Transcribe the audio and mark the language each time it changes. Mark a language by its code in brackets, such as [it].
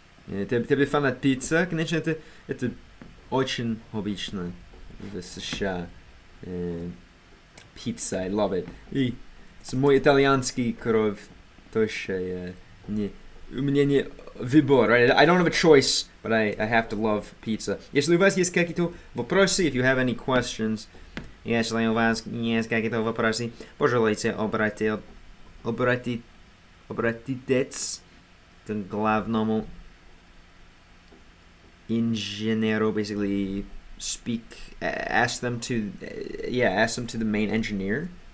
[ru] Тебе фанат пицца, конечно, это очень обычно в США. [en] Pizza, I love it. [ru] И мой итальянский кровь тоже у меня не выбор, [en] right? I don't have a choice, but I have to love pizza. [ru] Если у вас есть какие-то вопросы, [en] if you have any questions, [ru] если у вас есть какие-то вопросы, пожалуйста, обратитесь к главному инженеру, [en] basically ask them to the main engineer.